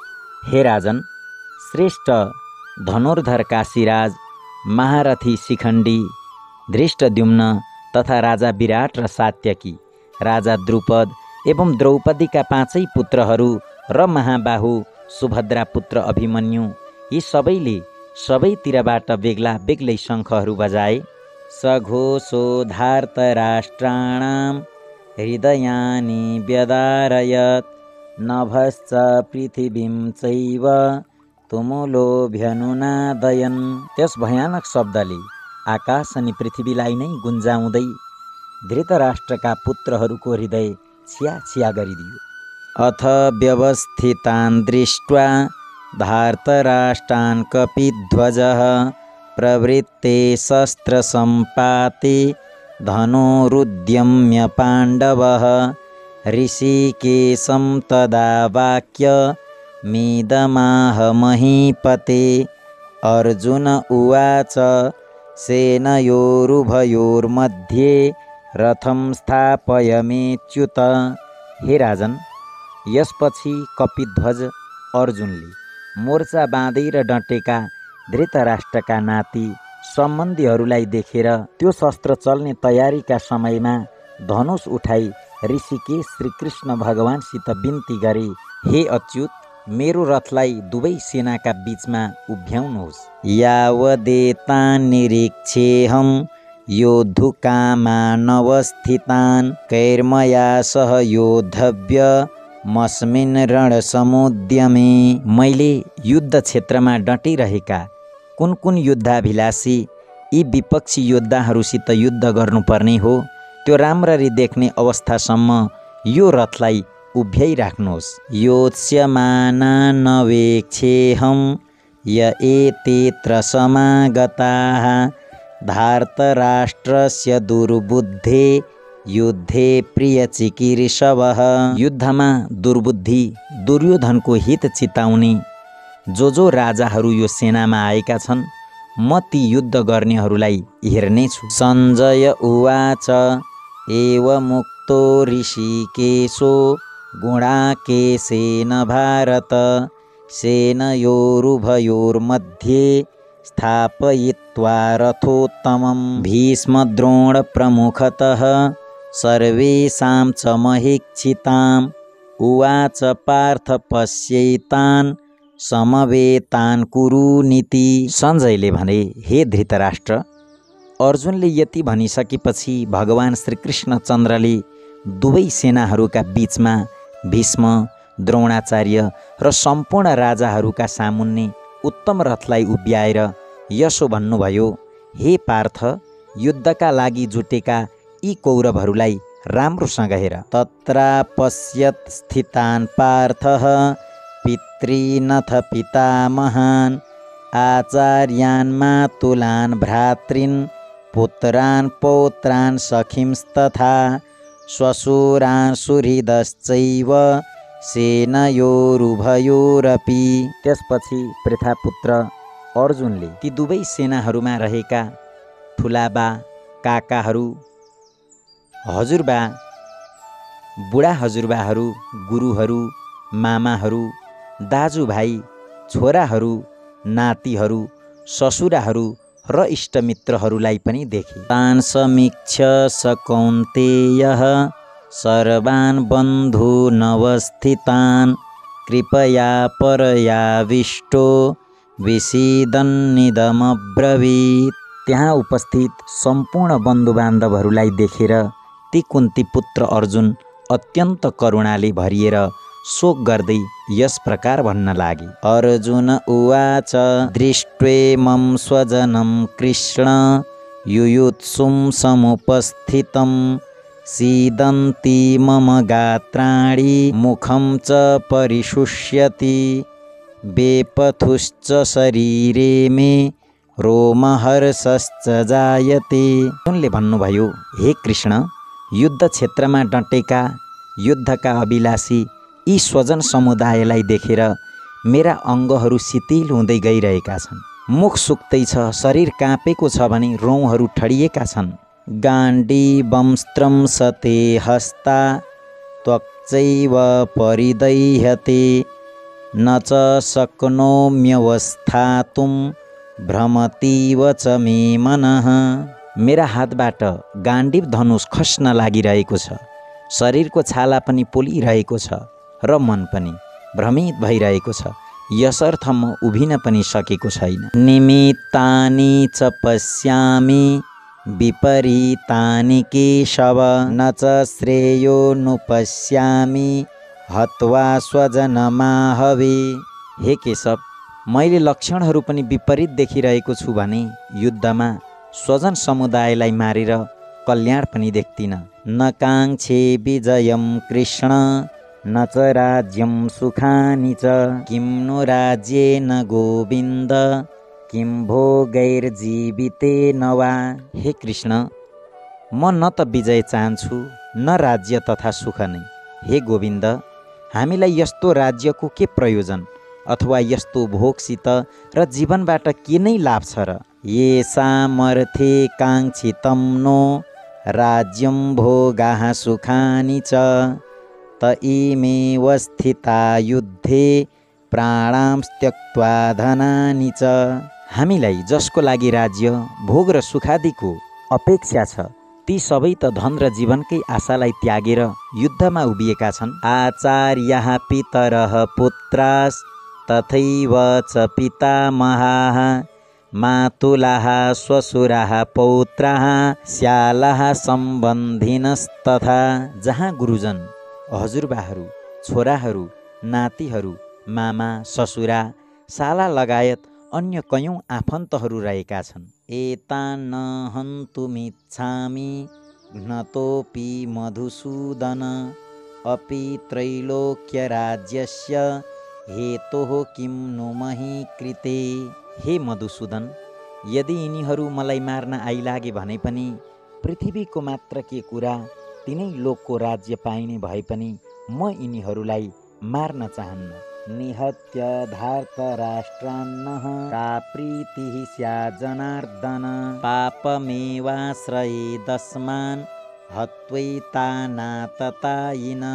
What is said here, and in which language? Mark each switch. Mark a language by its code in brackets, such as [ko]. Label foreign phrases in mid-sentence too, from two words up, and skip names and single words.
[ne] हे राजन, श्रेष्ठ धनुर्धर काशीराज, महारथी शिखण्डी, धृष्टद्युम्न तथा राजा विराट र सात्यकी, राजा द्रुपद एवं द्रौपदीका पाँचै पुत्रहरू र महाबाहु सुभद्रा पुत्र अभिमन्यु, यी सबैले सबैतिरबाट बेग्ला बेग्लै शङ्खहरू बजाए। [sa] सघोषो धार्तराष्ट्राणां हृदयानि व्यदारयत् नभश्च पृथिवीं चैव तुमुलोभ्यनुनादयन्। [ne] त्यस भयानक शब्दले आकाश अनि पृथ्वीलाई नै गुन्जाउँदै धृतराष्ट्रका पुत्रहरूको हृदय छिया छिया गरिदियो। [sa] अथ व्यवस्थितान् दृष्ट्वा धार्तराष्ट्रान् कपिध्वजः प्रवृत्ते शस्त्रसम्पाते धनुरुद्यम्य पाण्डवः ऋषिकेशं तदा वाक्यमिदमाह महीपते। अर्जुन उवाच सेनयोरुभयोर्मध्ये रथं स्थापयमेच्युत। [ne] हे राजन, यसपछि कपिध्वज अर्जुनले मोर्चा बाँधेर डटेका धृतराष्ट्रका नाति सम्बन्धीहरूलाई देखेर त्यो शस्त्र चल्ने तयारीका समयमा धनुष उठाई ऋषिकेश श्रीकृष्ण भगवानसित बिन्ती गरे, हे अच्युत, मेरो रथलाई दुवै सेनाका बीचमा उभ्याउनुहोस्। [sa] यावदेतान् निरीक्षेऽहं योद्धुकामानवस्थितान् कैर्मया सह योद्धव्यमस्मिन् रणसमुद्यमे। [ne] मैले युद्ध क्षेत्रमा डटिरहेका कुन कुन युद्धाभिलाषी यी विपक्षी योद्धाहरूसित युद्ध गर्नुपर्ने हो, त्यो राम्ररी देख्ने अवस्थासम्म यो रथलाई उभ्याइराख्नुहोस्। [sa] योत्स्यमानानवेक्षेऽहं य एतेऽत्र समागताः धार्तराष्ट्रस्य दुर्बुद्धे युद्धे प्रियचिकीर्षवः। [ne] युद्धमा दुर्बुद्धि दुर्योधनको हित चिताउने जो राजाहरू यो सेनामा आएका छन्, म ती युद्ध गर्नेहरूलाई हेर्नेछु। [sa] सञ्जय उवाच एवमुक्तो ऋषिकेशो गुणाकेशेन भारत सेनयोरुभयोर्मध्ये स्थापयित्वा रथोत्तमं भीष्मद्रोणप्रमुखतः सर्वेषां च महीक्षिताम् उवाच पार्थ पश्यैतान् समवेतान् कुरुनीति। [ne] सञ्जयले भने, हे धृतराष्ट्र, अर्जुनले यति भनिसकेपछि भगवान श्रीकृष्णचन्द्रले दुवै सेनाहरूका बीचमा भीष्म, द्रोणाचार्य र सम्पूर्ण राजाहरूका सामुन्ने उत्तम रथलाई उभ्याएर यसो भन्नुभयो, हे पार्थ, युद्धका लागि जुटेका यी कौरवहरूलाई राम्रोसँग हेर। [sa] तत्रापश्यत् स्थितान् पार्थः पितॄनथ पितामहान् आचार्यान् मातुलान् भ्रातॄन् पुत्रान् पौत्रान् सखींस्तथा श्वशुरान् सुहृदश्चैव सेनयोरुभयोरपि। [ne] त्यसपछि पृथापुत्र अर्जुनले ती दुवै सेनाहरूमा रहेका ठुलाबा, काकाहरू, हजुरबा, बुढा हजुरबाहरू, गुरुहरू, मामाहरू, दाजुभाइ, छोराहरू, नातिहरू, ससुराहरू र इष्टमित्रहरूलाई पनि देखे। [sa] तान् समीक्ष स कौन्तेयः सर्वान् बन्धूनवस्थितान् कृपया परयाविष्टो विषीदन्निदमब्रवीत्। [ne] त्यहाँ उपस्थित सम्पूर्ण बन्धुबान्धवहरूलाई देखेर ती कुन्ती पुत्र अर्जुन अत्यन्त करुणाले भरिएर शोक गर्दै यस प्रकार भन्न लागे। [sa] अर्जुन उवाच दृष्ट्वेमं स्वजनं कृष्ण युयुत्सुं समुपस्थितं सीदन्ति मम गात्राणि मुखं च परिशुष्यति बेपथुश्च शरीरे मे रोमहर्षश्च जायते। [ne] उनले भन्नुभयो, हे कृष्ण, युद्ध क्षेत्रमा डटेका युद्धका अभिलाषी यी स्वजन समुदायलाई देखेर मेरा अङ्गहरू शिथिल हुँदै गइरहेका छन्। मुख सुक्दैछ, शरीर काँपेको छ भने रौँहरू ठडिएका छन्। [sa] गाण्डीवंस्त्रं सते हस्ता त्वक्चैव परिदह्यते न च शक्नोम्यवस्थातुं भ्रमतीव च मे मनः। [ne] मेरा हातबाट गाण्डीव धनुष खस्न लागिरहेको छ, शरीरको छाला पनि पोलिरहेको छ र मन पनि भ्रमित भइरहेको छ। यसर्थ म उभिन पनि सकेको छैन। [sa] निमित्तानि च पश्यामि विपरीतानि केशव न च श्रेयोनुपश्यामि हत्वा स्वजनमाहवे। [ne] हे केशव, मैले लक्षणहरू पनि विपरीत देखिरहेको छु भने युद्धमा स्वजन समुदायलाई मारेर कल्याण पनि देख्दिन। [sa] न काङ्क्षे विजयं कृष्ण न च राज्यं सुखानि च किं नो राज्येन गोविन्द किं भोगैर्जीवितेन वा। [ne] हे कृष्ण, म न त विजय चाहन्छु न राज्य तथा सुख नै। हे गोविन्द, हामीलाई यस्तो राज्यको के प्रयोजन अथवा यस्तो भोगसित र जीवनबाट के नै लाभ छ र। [sa] येषामर्थे काङ्क्षितं नो राज्यं भोगाः सुखानि च त इमेव स्थिता युद्धे प्राणां त्यक्त्वा धनानि च। [ne] हामीलाई जसको लागि राज्य भोग र सुखादिको अपेक्षा छ ती सबै त धन र जीवनकै आशालाई त्यागेर युद्धमा उभिएका छन्। [sa] आचार्याः पितरः पुत्रास् तथैव च पितामहाः मातुलाः श्वशुराः पौत्राः श्यालाः सम्बन्धिनस्तथा। [ne] जहाँ गुरुजन, हजुरबाहरू, छोराहरू, नातिहरू, मामा, ससुरा, साला लगायत अन्य कयौँ आफन्तहरू रहेका छन्। [sa] एतान् न हन्तुमिच्छामि घ्नतोऽपि मधुसूदन अपि त्रैलोक्यराज्यस्य हेतोः किं नु मही कृते। [ne] हे मधुसूदन, यदि यिनीहरू मलाई मार्न आइलागे भने पनि पृथ्वीको मात्र के कुरा, तिनै लोकको राज्य पाइने भए पनि म यिनीहरूलाई मार्न चाहन्न। [sa] निहत्य धार्तराष्ट्रान्नः का प्रीतिः स्यात् जनार्दन पापमेवाश्रयेदस्मान् हत्वैतानाततायिनः।